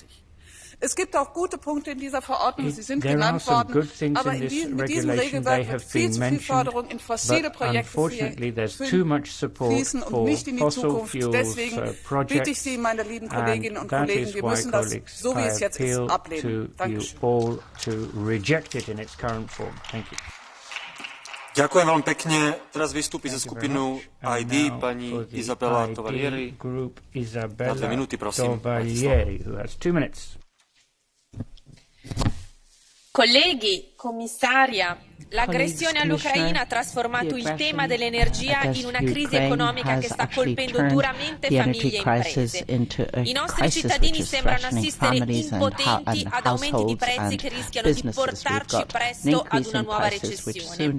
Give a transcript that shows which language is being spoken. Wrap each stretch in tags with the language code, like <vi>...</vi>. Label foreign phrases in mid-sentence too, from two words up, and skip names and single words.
<de>Es gibt auch gute Punkte in dieser Verordnung, sie sind genannt worden, aber mit diesem Regelwerk wird viel zu viel Förderung in fossile Projekte fließen und nicht in die Zukunft. Deswegen bitte ich Sie, meine lieben Kolleginnen und Kollegen, wir müssen das, so wie es jetzt ist, ablehnen. Dankeschön.</de> <sk>Ďakujem veľmi pekne. Teraz vystúpi za skupinu ID pani Isabella Tovalieri. Na 2 minúty, prosím.</sk> <it>Colleghi, commissaria, l'aggressione all'Ucraina ha trasformato il tema dell'energia in una crisi economica che sta colpendo duramente famiglie e imprese. I nostri cittadini sembrano assistere impotenti ad aumenti di prezzi che rischiano di portarci presto ad una nuova recessione.</it>